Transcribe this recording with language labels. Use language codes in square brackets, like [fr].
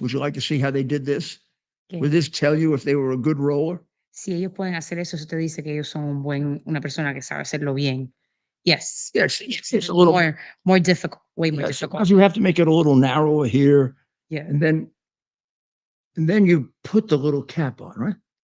[en] Would you like to see how they did this? Would this tell you if they were a good roller? [es] Si ellos pueden hacer eso, eso te dice que ellos son una persona que sabe hacerlo bien. [en] Yes. Yes, it's a little more difficult, way more yeah, difficult. sometimes you have to make it a little narrower here, Yeah. and then you put the little cap on, right?